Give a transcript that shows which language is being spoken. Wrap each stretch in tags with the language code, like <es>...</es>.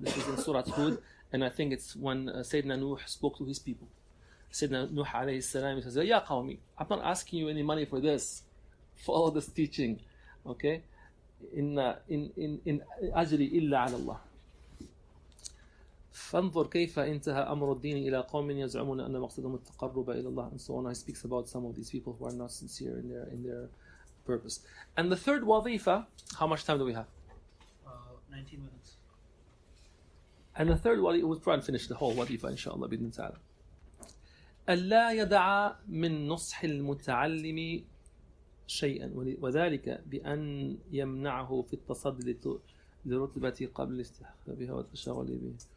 <en>This is in Surah Hud, and I think it's when Sayyidina Nuh spoke to his people. Sayyidina Nuh alayhi salam, he says,</en> <ar>Ya qawmi,</ar> <en>I'm not asking you any money for this, for all this teaching, okay?</en> <ar>In أجري إلا على الله. فانظر كيف انتهى أمر الدين إلى قوم يزعمون أن مقصدهم التقرب إلى الله,</ar> <en>and so on. He speaks about some of these people who are not sincere in their purpose. And the third wazifa, how much time do we have? 19 minutes. And the third wazifa, we'll try and finish the whole wazifa inshallah</en> <ar>بإذن تعالى. ألا يدع من نصح المتعلم شيئا وذلك بأن يمنعه في التصدي لرتبة قبل استحقاقها والتشاغل به.</ar>